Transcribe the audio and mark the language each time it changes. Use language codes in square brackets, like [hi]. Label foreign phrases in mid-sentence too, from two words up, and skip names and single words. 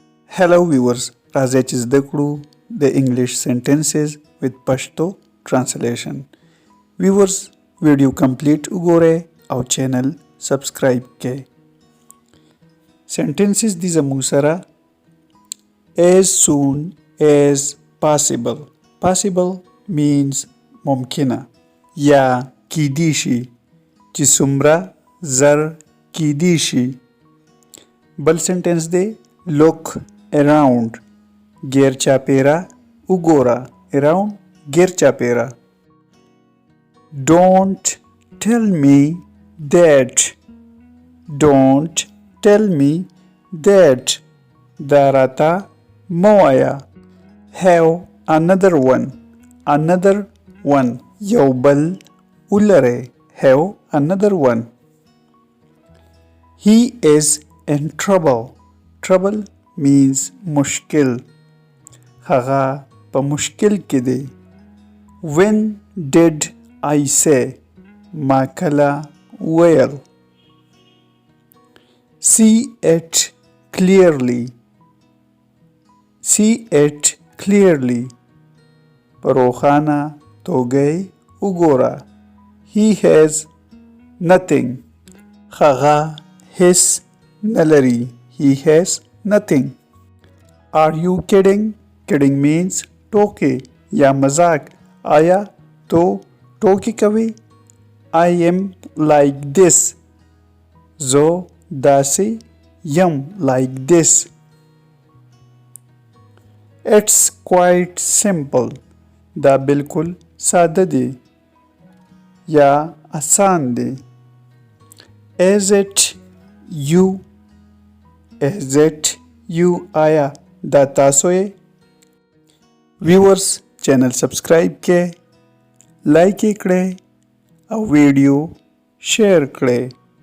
[en] Hello viewers, [ps] राजा چې زده کړو د انګلیش [en] sentences with Pashto translation. Viewers, video complete [ps] وګورئ او چینل سبسکرایب کړئ. [en] Sentences [ps] دي زموږ سره [en] as soon as possible. Possible means [ps] ممکنه یا کیدی شي چې څومره زر کیدی شي. بل سنټنس دی [en] look around [ps] غیر چاپیره وګوره. around غیر چاپیره. [en] don't tell me that. don't tell me that [ps] دا راته مه وایه. [en] have another one. another one [ps] یو بل ولرئ. [en] have another one. he is in trouble. trouble means [ps] مشکل. هغه په مشکل کې دی. [en] when did I say [ps] ما کله ویل. [en] see it clearly. see it clearly [ps] په روښانه توګه وګوره. [en] he has nothing. [ps] هغه هیڅ نه لري. [en] he has nothing. Are you kidding? Kidding means [ps] ټوکې یا مزاق. آیا تو ټوکې کوي؟ [en] I am like this. [ps] زه داسې یم. [en] like this. It's quite simple. [ps] دا بالکل ساده دی یا آسان دی. [en] Is it you? Is it you? [ps] آیا دا تاسو یې؟ ویورز چینل سبسکرایب کړئ، لایک یې کړئ او ویډیو شیر کړئ.